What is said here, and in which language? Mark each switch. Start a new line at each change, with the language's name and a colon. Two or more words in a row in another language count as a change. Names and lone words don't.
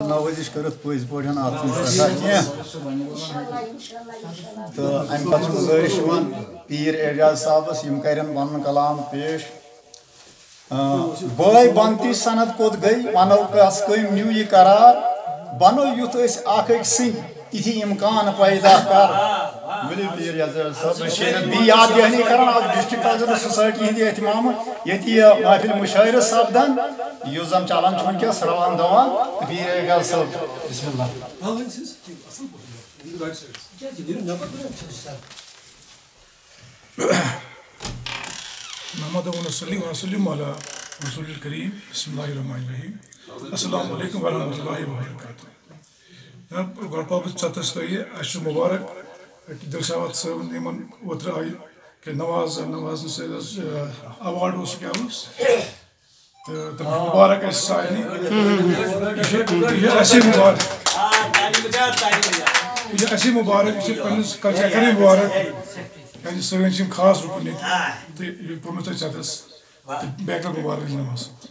Kashmiri: نوازش کرت پز پہ تو ام پہ گزارش پیر اعجاز صاحبس کرن پن کلام پیش بٲے بنتی سند کوٚت گٔے ونو کس کٔمۍ نیو یہ قرار بنو یُتھ أسۍ اکھ أکۍ سٕنٛدۍ تِتھی اِمکان پیدا کر ؤلِو پیر اعجاز صٲب بیٚیہِ یاد دہانی کران اکھ
English: District Cultural Society
Kashmiri: ہٕنٛدِ اہتمام ییٚتہِ محفل مشاعرٕ سپدان یُس زن چلان چھُ وٕنکیٚس روان دوا تہٕ پیر اعجاز صٲب
Arabic: بسم اللہ محمد وسلم علی رسول الکریم بسم اللہ الرحمن الرحیم السلام علیکم ورحمۃ اللہ وبرکاتہ
Kashmiri: جناب گۄڈٕ پاو بہٕ ژۄدَس تۄہہِ اَسہِ چھُ مُبارک دِل شاوت صٲبن یِمن اوترٕ آیہِ کہِ نوازنہٕ سۭتۍ حظ اٮ۪واڈ اوس کیٛاہ اوس تہٕ تِم مُبارک اَسہِ سارنٕے یہِ چھِ اَسے مُبارک یہِ چھِ اَسے مُبارک یہِ چھِ پنٛنِس کلچرَس مُبارک یعنی سٲنۍ چھِ یِم خاص رُکُن ییٚتہِ تہٕ یہِ پوٚرمُت تۄہہِ ژۄدَس تہٕ بیٚیہِ کَر مُبارک نماز